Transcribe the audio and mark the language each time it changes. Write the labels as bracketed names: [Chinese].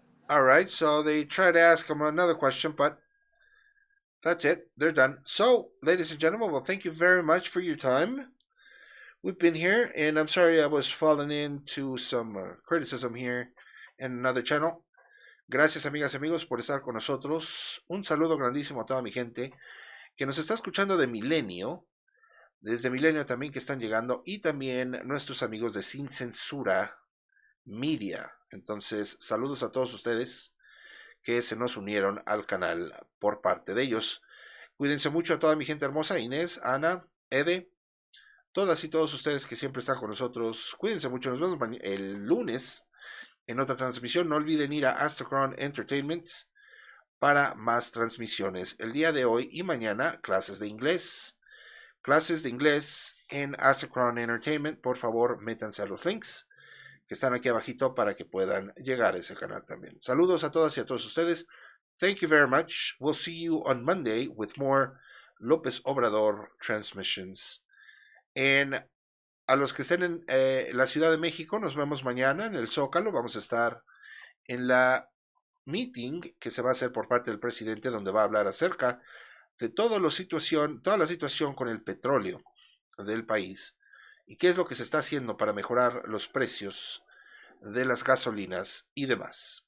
[English] Alright, so they try to ask him another question, but that's it. They're done. So, ladies and gentlemen, well, thank you very much for your time. We've been here, and I'm sorry I was falling into some criticism here in another channel. [Spanish] Gracias, amigas y amigos, por estar con nosotros. Un saludo grandísimo a toda mi gente que nos está escuchando de Milenio, desde Milenio también que están llegando, y también nuestros amigos de Sin Censura Media. Entonces, saludos a todos ustedes que se nos unieron al canal por parte de ellos. Cuídense mucho a toda mi gente hermosa, Inés, Ana, Ede, todas y todos ustedes que siempre están con nosotros. Cuídense mucho, nos vemos el lunes en otra transmisión. No olviden ir a AZTECRON Entertainment para más transmisiones. El día de hoy y mañana, clases de inglés. Clases de inglés en AZTECRON Entertainment. Por favor, métanse a los links que están aquí abajito para que puedan llegar a ese canal también. Saludos a todas y a todos ustedes. [English] Thank you very much. We'll see you on Monday with more López Obrador transmissions. [Spanish] A los que estén en la Ciudad de México, nos vemos mañana en el Zócalo. Vamos a estar en la meeting que se va a hacer por parte del presidente, donde va a hablar acerca de toda la situación con el petróleo del país y qué es lo que se está haciendo para mejorar los precios de las gasolinas y demás.